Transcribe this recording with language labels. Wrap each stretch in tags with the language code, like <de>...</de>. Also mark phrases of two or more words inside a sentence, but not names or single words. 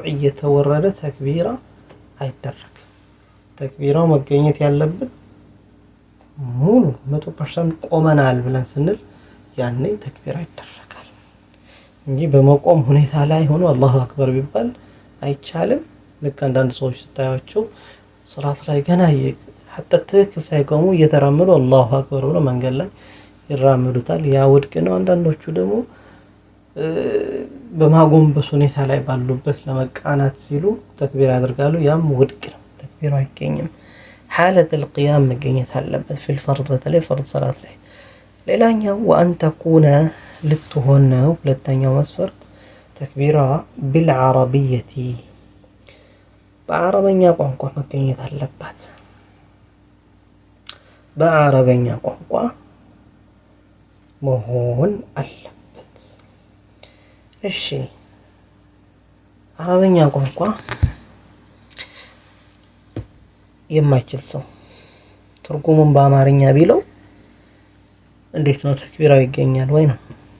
<am>እየተወረደ ተክቢራ አይደረግም። ተክቢራው መገኘት ያለበት ሙሉ 100% ቆመናል ብለን ስንል ያኔ ተክቢራ ይደረጋል እንጂ በመቆም ሁኔታ ላይ ሆኖ</am> <ar>الله أكبر</ar> <am>ቢባል አይቻልም። ልክ አንዳንድ ሰዎች ስታያቸው ሶላት ላይ ገና حتى ትክክል ሳይቆሙ እየተራመዱ</am> <ar>الله أكبر</ar> <am>ብለው መንገድ ላይ ይራመዱታል። ያ ውድቅ ነው። አንዳንዶቹ ደግሞ በማጎንበስ ሁኔታ ላይ ባሉበት ለመቃናት ሲሉ ተክቢራ ያደርጋሉ። ያም ውድቅ ነው። ተክቢራ አይገኝም።</am> <ar>حالة القيام</ar> <am>መገኘት አለበት</am> <ar>في الفرض</ar> <am>በተለይ ፈርድ ሰላት ላይ። ሌላኛው</am> <ar>وأن تكون</ar> <am>ልትሆን ነው። ሁለተኛው መስፈርት ተክቢራ بالعربية በአረበኛ ቋንቋ መገኘት አለበት። በአረበኛ ቋንቋ መሆን አለበት። እሺ አረበኛ ቋንቋ የማይችል ሰው ትርጉሙን በአማርኛ ቢለው እንዴት ነው ተክቢራው ይገኛል ወይ ነው?</am>